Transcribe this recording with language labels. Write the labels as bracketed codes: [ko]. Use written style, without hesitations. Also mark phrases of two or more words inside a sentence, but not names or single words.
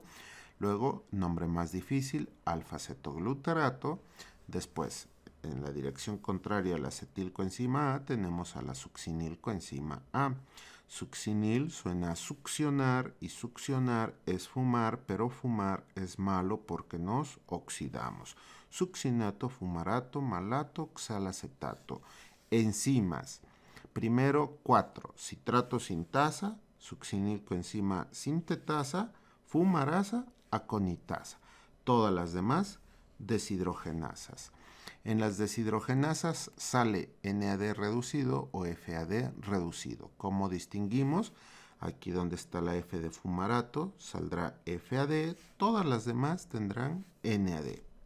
[es] Luego, nombre más difícil, alfa-cetoglutarato. Después, en la dirección contraria a la acetilcoenzima A, tenemos a la succinilcoenzima A. Succinil suena a succionar y succionar es fumar, pero fumar es malo porque nos oxidamos. Succinato, fumarato, malato, xalacetato. Enzimas. Primero 4. Citrato sintasa, succinilcoenzima sintetasa, fumarasa, aconitasa. Todas las demás deshidrogenasas. En las deshidrogenasas sale NAD reducido o FAD reducido. ¿Cómo distinguimos? Aquí donde está la F de fumarato saldrá FAD, todas las demás tendrán NAD.